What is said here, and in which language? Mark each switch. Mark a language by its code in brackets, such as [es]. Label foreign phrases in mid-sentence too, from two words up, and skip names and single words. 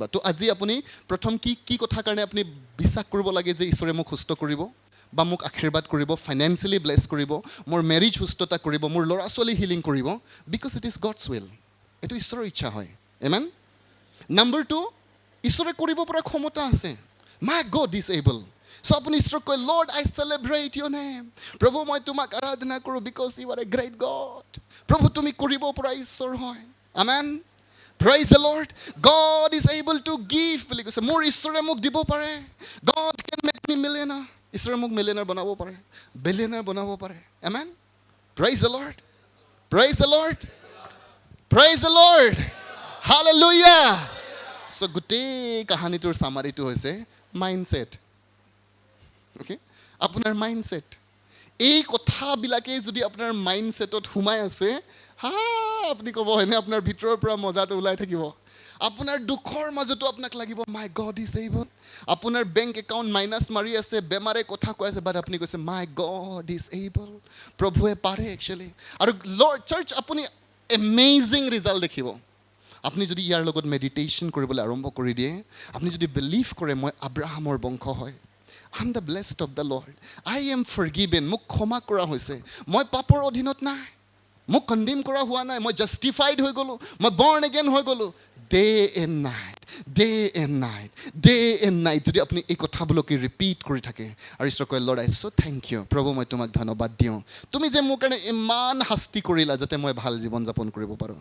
[as] তো আজি আপুনি প্ৰথম কি কথাৰ কাৰণে আপুনি বিশ্বাস কৰিব লাগে যে ঈশ্বৰে মোক সুস্থ কৰিব বা মোক আশীৰ্বাদ কৰিব, [en] financially bless [as] কৰিব, মোৰ মেৰিজ সুস্থতা কৰিব, মোৰ ল'ৰা ছোৱালী হিলিং কৰিব, [en] because it is God's will. [as] এইটো ঈশ্বৰৰ ইচ্ছা হয়। আমেন। নাম্বাৰ 2, ঈশ্বৰে কৰিব পৰা ক্ষমতা আছে। [en] My God is able. [as] চ' আপুনি ঈশ্বৰক কয়, [en] Lord I celebrate your name. [as] প্ৰভু মই তোমাক আৰাধনা কৰোঁ, [en] because you are a great God. [as] প্ৰভু তুমি কৰিব পৰা ঈশ্বৰ হয়। আমেন। [en] praise the Lord. God is able to give [as] বুলি কৈছে। মোৰ ঈশ্বৰে মোক দিব পাৰে। [en] God can make me millionaire. [as] ঈশ্বৰে মোক মিলিয়নাৰ বনাব পাৰে, বিলিয়নাৰ বনাব পাৰে। [en] Amen. Praise the Lord. Praise the Lord. Praise the Lord. Hallelujah. [as] চ' গোটেই কাহানীটোৰ চামাৰিটো হৈছে মাইণ্ডছেট। অ'কে, আপোনাৰ মাইণ্ডছেট। এই কথাবিলাকেই যদি আপোনাৰ মাইণ্ডছেটত সোমাই আছে, আপুনি ক'ব হয়নে আপোনাৰ ভিতৰৰ পৰা মজাটো ওলাই থাকিব। আপোনাৰ দুখৰ মাজতো আপোনাক লাগিব [en] My God is able. [as] আপোনাৰ [en] bank account [as] মাইনাছ মাৰি আছে, বেমাৰে কথা কৈ আছে, বাট আপুনি কৈছে [en] My God is able. [as] প্ৰভুৱে পাৰে একচুৱেলি। আৰু লৰ্ড চাৰ্চ আপুনি [en] amazing result [as] দেখিব। আপুনি যদি ইয়াৰ লগত মেডিটেশ্যন কৰিবলৈ আৰম্ভ কৰি দিয়ে, আপুনি যদি বিলিভ কৰে মই আব্ৰাহামৰ বংশ হয়, [en] I am the blessed of the Lord, I am forgiven, [as] মোক ক্ষমা কৰা হৈছে, মই পাপৰ অধীনত নাই, মোক কণ্ডেম কৰা হোৱা নাই, মই জাষ্টিফাইড হৈ গ'লোঁ, মই [en] born again [as] হৈ গ'লোঁ। [en] day and night, day and night, day and night [as] যদি আপুনি এই কথাবোৰকে ৰিপিট কৰি থাকে আৰু ঈশ্বৰ কয় [en] Lord I so thank you, [as] প্ৰভু মই তোমাক ধন্যবাদ দিওঁ, তুমি যে মোৰ কাৰণে ইমান শাস্তি কৰিলা যাতে মই ভাল জীৱন যাপন কৰিব পাৰোঁ।